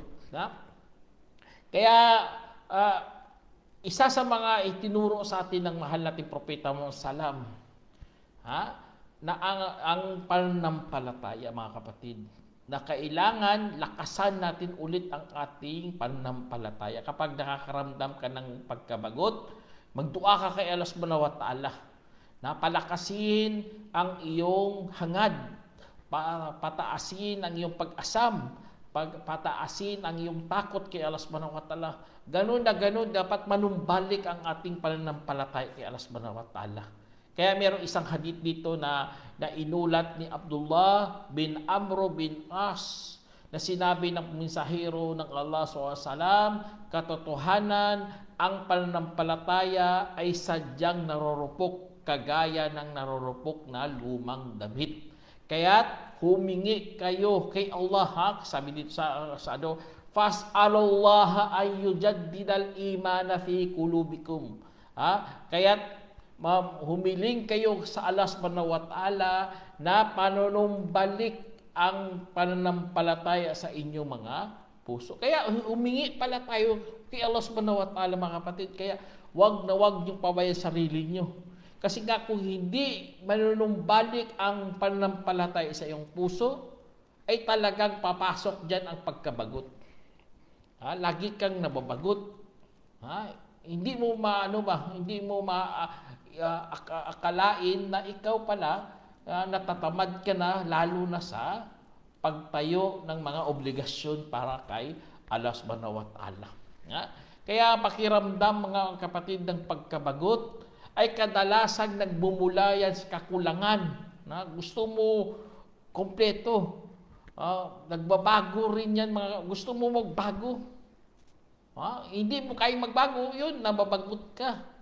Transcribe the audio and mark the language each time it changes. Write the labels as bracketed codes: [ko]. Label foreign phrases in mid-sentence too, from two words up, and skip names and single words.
[tl] Kaya isa sa mga itinuro sa atin ng mahal nating propeta Muhammad sallam, na ang pananampalataya mga kapatid na kailangan lakasan natin ulit ang ating pananampalataya. Kapag nakakaramdam ka ng pagkabagot, magdua ka kay Allah [ar] سبحانه وتعالى. [tl] Napalakasin ang iyong hangad, pataasin ang iyong pag-asam, pataasin ang iyong takot kay Allah [ar] سبحانه وتعالى. [tl] Ganun na ganun, dapat manumbalik ang ating pananampalataya kay Allah [ar] سبحانه وتعالى. [tl] Kaya mayroong isang hadith dito na inulat ni Abdullah bin Amr bin As na sinabi ng mensahero ng Allah SAW, katotohanan, ang pananampalataya ay sadyang narorupok kagaya ng narorupok na lumang damit. Kaya't humingi kayo kay Allah, sabi dito sa [ar] فاسألوا الله أن يجدد الإيمان في قلوبكم. [tl] Kaya't humiling kayo sa Allah [ar] سبحانه وتعالى [tl] na panunumbalik ang pananampalataya sa inyong mga puso. Kaya humingi pala tayo kay Allah [ar] سبحانه وتعالى, [tl] mga kapatid. Kaya wag na wag niyong pabayaan sarili niyo. Kasi nga kung hindi manunumbalik ang pananampalataya sa iyong puso, ay talagang papasok dyan ang pagkabagot. Lagi kang nababagot. Hindi mo akalain na ikaw pala natatamad ka na, lalo na sa pagtayo ng mga obligasyon para kay Allah [ar] سبحانه وتعالى. [tl] Kaya pakiramdam, mga kapatid, ng pagkabagot ay kadalasan nagbumula yan sa kakulangan. Gusto mo kompleto. Nagbabago rin yan, gusto mo magbago. Hindi mo kayang magbago, yun, nababagot ka.